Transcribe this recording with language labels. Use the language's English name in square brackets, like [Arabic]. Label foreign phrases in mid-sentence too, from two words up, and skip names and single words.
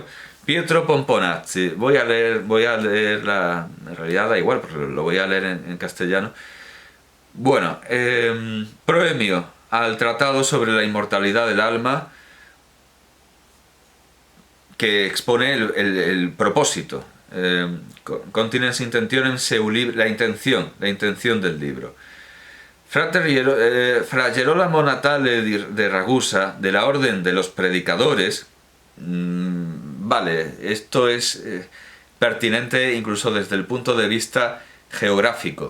[Spanish] Pietro Pomponazzi, voy a leer en realidad da igual, porque lo voy a leer en castellano. Bueno, proemio al Tratado sobre la Inmortalidad del Alma, que expone el propósito, [Latin] continens intentionem seu [Spanish] libro, la intención del libro. Fra Gerolamo Natale de Ragusa, de la Orden de los Predicadores, vale, esto es pertinente incluso desde el punto de vista geográfico.